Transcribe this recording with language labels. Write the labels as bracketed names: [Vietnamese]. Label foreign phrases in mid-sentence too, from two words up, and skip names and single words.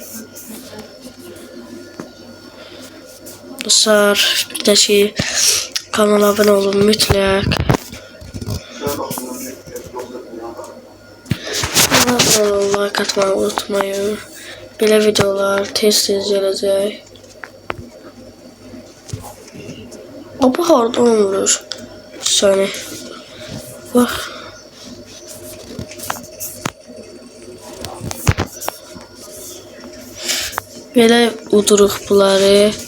[Azerbaijani] Dostlar bir de şey kanala abone olun mütləq. [Turkish] Kanala abone olun, like atmayı unutmayın. [Azerbaijani] Belə videolar tez gələcək. Baba hardan vurur? Səni. Bax. Belə uduruq bunları.